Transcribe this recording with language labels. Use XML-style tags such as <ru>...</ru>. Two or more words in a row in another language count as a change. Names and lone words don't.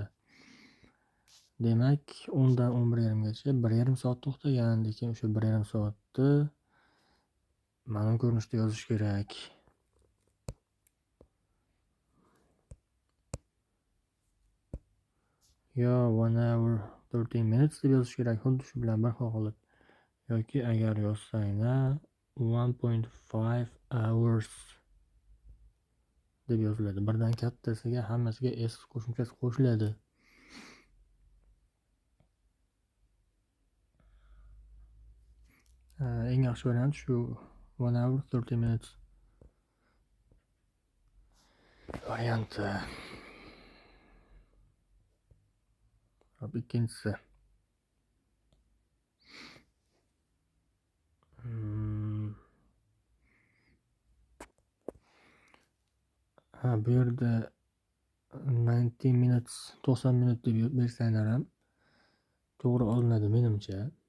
<uz>Demak, 10 dan 11:30gacha 1,5 soat to'xtagan, lekin o'sha 1,5 soatni ma'lum ko'rinishda yozish kerak. Yo</uz> <en>1 hour 13 minutes</en> <uz>deb yozish kerak, xuddi shu bilan bir xil qilib. Yoki agar yozsanglar 1.5 hours deb yoziladi. Birdan kattasiga hammasiga s qo'shimchasi qo'shiladi. Eng yaxshi variant shu</uz> <en>1 hour 30 minutes</en> <uz>varianti. Hop, ikkinchisi. Bu yerda 90 minutes 90 minut deb bersanglar ham to'g'ri olinadi menimcha.</uz>